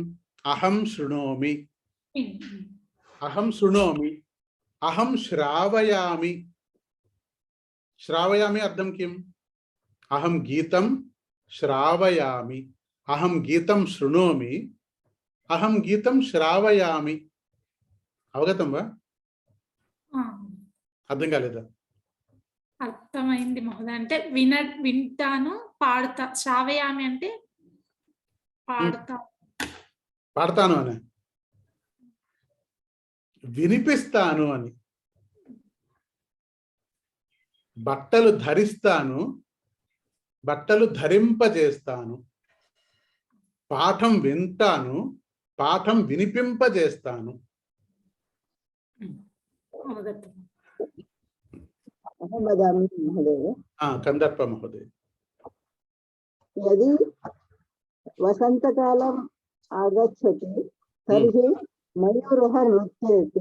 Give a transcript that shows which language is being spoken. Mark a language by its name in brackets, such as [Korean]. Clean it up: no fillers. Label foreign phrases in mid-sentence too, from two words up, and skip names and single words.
[Sanskrit] अहं शृणोमि, अहं शृणोमि, अहं श्रावयामि। श्रावयामि अर्थं किम्? अहं गीतं श्रावयामि, अहं गीतं शृणोमि, अहं गीतं श्रावयामि। अवगतं वा? [Telugu] అర్థం కాలేదా? అర్థమైంది మహోదయ. అంటే వింటాను, పాడతా. శ్రావయామి అంటే పాడతాను అని, వినిపిస్తాను అని. బట్టలు ధరిస్తాను, బట్టలు ధరింపజేస్తాను. పాఠం వింటాను, పాఠం వినిపింపజేస్తాను. [Sanskrit] अहं वदामि महोदय। कंदर्प महोदय। यदि वसन्तकालम् आगच्छति तर्हि मयूरः नृत्यति।